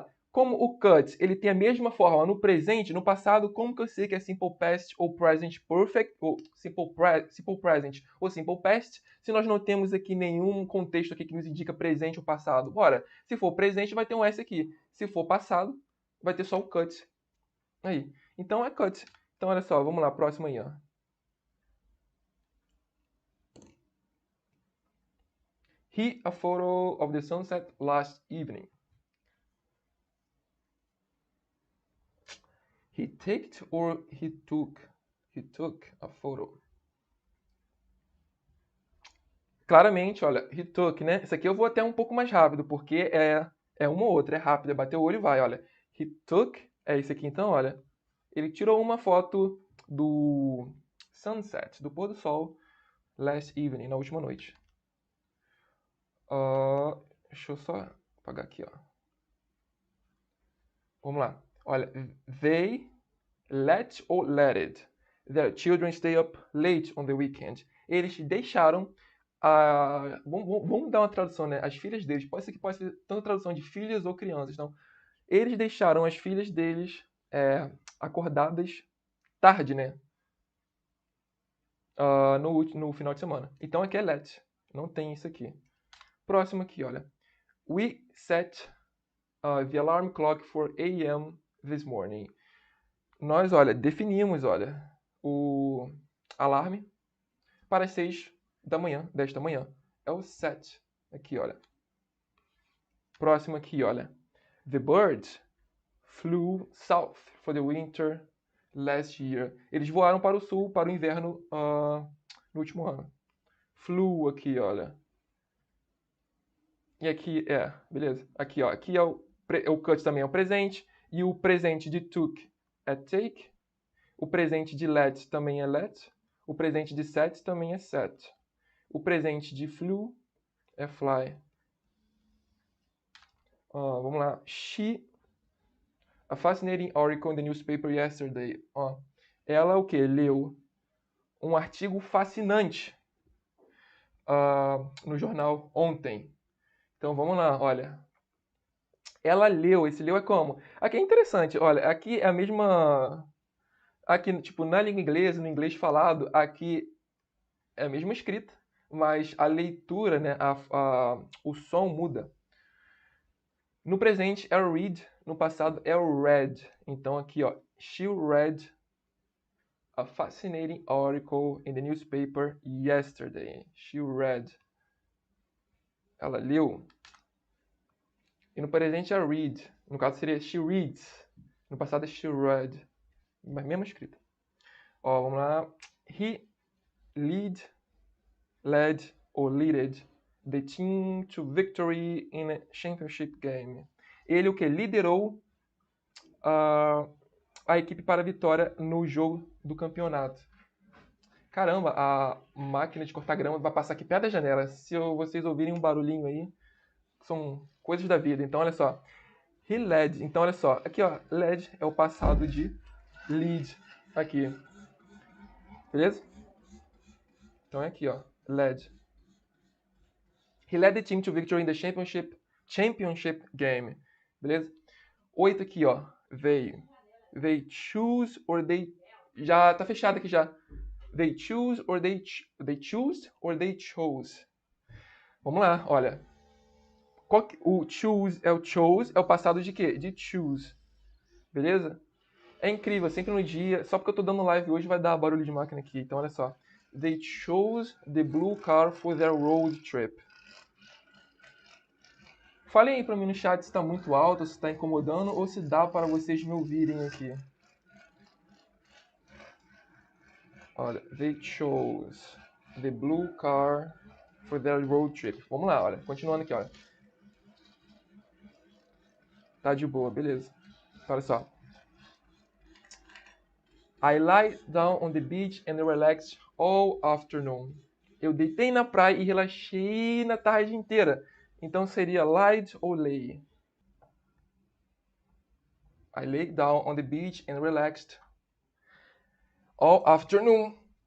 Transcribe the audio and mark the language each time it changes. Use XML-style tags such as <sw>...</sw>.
<pt>Como o cut, ele tem a mesma forma no presente, no passado, como que eu sei que é Simple Past ou Present Perfect, ou Simple Present ou Simple Past, se nós não temos aqui nenhum contexto aqui que nos indica presente ou passado? Ora, se for presente, vai ter um S aqui. Se for passado, vai ter só o cut. Aí. Então é cut. Então, olha só, vamos lá, próximo aí, ó.</pt> <en>He a photo of the sunset last evening. He taked or he took? He took a photo.</en> <pt>Claramente, olha,</pt> <en>he took,</en> <pt>né? Isso aqui eu vou até um pouco mais rápido, porque é uma ou outra, é rápido, é bater o olho e vai, olha.</pt> <en>He took,</en> <pt>é esse aqui então, olha. Ele tirou uma foto do sunset, do pôr do sol,</pt> <en>last evening,</en> <pt>na última noite. Deixa eu só apagar aqui, ó. Vamos lá.</pt> <en>Olha, they let or let it their children stay up late on the weekend.</en> <pt>Eles deixaram vamos dar uma tradução, né? As filhas deles. Pode ser tanto tradução de filhas ou crianças. Então, eles deixaram as filhas deles acordadas tarde, né? No final de semana. Então aqui é let. Não tem isso aqui. Próximo aqui, olha.</pt> <en>We set the alarm clock for 8 a.m. this morning.</en> <pt>Nós, olha, definimos, olha, o alarme para as 6 da manhã, desta manhã. É o set. Aqui, olha. Próximo aqui, olha.</pt> <en>The birds flew south for the winter last year.</en> <pt>Eles voaram para o sul, para o inverno no último ano. Flew aqui, olha. E aqui beleza. Aqui, ó. Aqui o cut também é o presente. E o presente de took é take. O presente de let também é let. O presente de set também é set. O presente de flew é fly. Vamos lá.</pt> <en>A fascinating article in the newspaper yesterday.</en> <pt>Ela o quê? Leu um artigo fascinante no jornal ontem. Então vamos lá, olha. Ela leu, esse leu é como? Aqui é interessante, olha, aqui é a mesma... Aqui, tipo, na língua inglesa, no inglês falado, aqui é a mesma escrita, mas a leitura, né, o som muda. No presente é o read, no passado é o read. Então aqui, ó,</pt> <en>she read a fascinating article in the newspaper yesterday. She read.</en> <pt>Ela leu. E no presente é read. No caso seria</pt> <en>she reads.</en> <pt>No passado é</pt> <en>she read.</en> <pt>Mas mesma escrita. Vamos lá.</pt> <en>He led or leaded the team to victory in a championship game.</en> <pt>Ele o que? Liderou a equipe para a vitória no jogo do campeonato. Caramba, a máquina de cortar grama vai passar aqui perto da janela. Se vocês ouvirem um barulhinho aí, são coisas da vida. Então, olha só.</pt> <en>He led.</en> <pt>Então, olha só. Aqui, ó. Led é o passado de lead. Aqui. Beleza? Então, é aqui, ó. Led.</pt> <en>He led the team to victory in the championship game.</en> <pt>Beleza? 8 aqui, ó.</pt> <en>They choose or they...</en> <pt>Já tá fechado aqui já.</pt> <en>They choose or they choose or they chose.</en> <pt>Vamos lá, olha. O choose é o passado de quê? De choose. Beleza? É incrível, sempre no dia. Só porque eu tô dando live hoje vai dar barulho de máquina aqui. Então olha só.</pt> <en>They chose the blue car for their road trip.</en> <pt>Falem aí pra mim no chat se tá muito alto, se tá incomodando ou se dá para vocês me ouvirem aqui.</pt> <en>Olha, they chose the blue car for their road trip.</en> <pt>Vamos lá, olha. Continuando aqui, olha. Tá de boa, beleza. Olha só.</pt> <en>I lie down on the beach and relaxed all afternoon.</en> <pt>Eu deitei na praia e relaxei na tarde inteira. Então seria lied ou lay?</pt> <en>I lay down on the beach and relaxed all afternoon.</en>